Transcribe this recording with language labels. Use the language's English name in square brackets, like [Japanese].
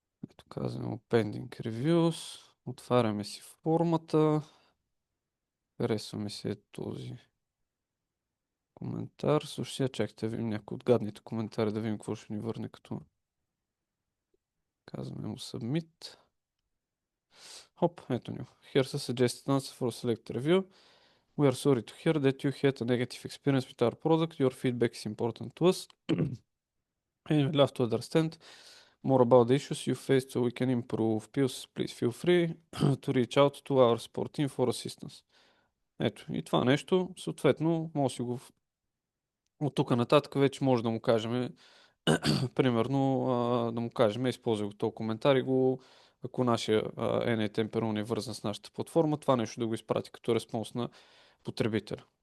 [Bulgarian] Ето казваме Pending Reviews. Отваряме си формата. Харесваме се този коментар. Слушай, чакайте да видим някои от гадните коментари, да видим какво ще ни върне, като казваме му Submit. Хоп, ето ни. [English] Here's a suggested answer for a select review. We are sorry to hear that you had a negative experience with our product. Your feedback is important to us. And we'd love to understand more about the issues you faced so we can improve. Please feel free to reach out to our support team for assistance. [Bulgarian] Ето, и това нещо, съответно, може да си го от тук нататък вече може да му кажем, примерно, да му кажем, използвай го този коментар и го, ако нашия NA Temperon е вързан с нашата платформа, това нещо да го изпрати като респонс на потребителя.